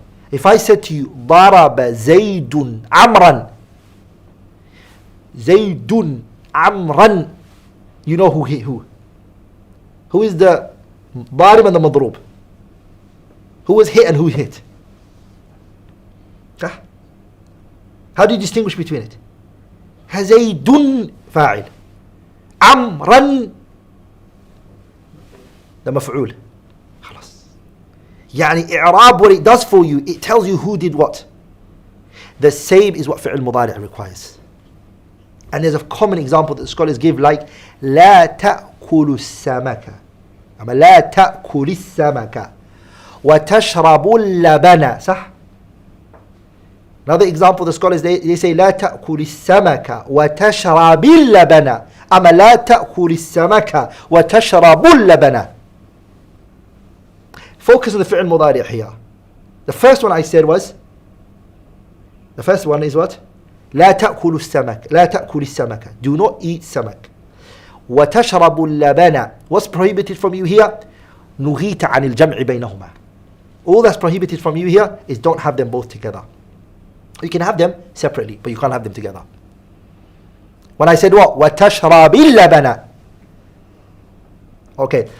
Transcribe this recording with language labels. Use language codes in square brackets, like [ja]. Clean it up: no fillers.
[en] If I said to you, [ar] ضرب زيد عمرا, زيد عمرا, [en] you know who? Who is the ضارب and the مضروب? Who was hit and who hit? How do you distinguish between it? [ar] زيد فاعل, عمرا the مفعول. خلاص. [en] يعني إعراب, what it does for you, it tells you who did what. The same is what فعل مضارع requires. And there's a common example that the scholars give, like [ar] لا تأكل السمك, أما لا تأكل السمك وتشرب اللبن. صح? [en] Another example, the scholars they say [ar] لا تأكل السمك وتشرب اللبن, أما لا تأكل السمك وتشرب اللبن. [en] Focus on the fi'l mudari' here. The first one I said was, the first one is what? [ar] لا تأكل السمك, لا تأكل السمك, [en] do not eat samak. [ar] وتشرب اللبن, [en] what's prohibited from you here? [ar] نهيت عن الجمع بينهما. [en] All that's prohibited from you here is don't have them both together. You can have them separately, but you can't have them together. When I said what? [ar] وتشرب اللبن. [en] Okay.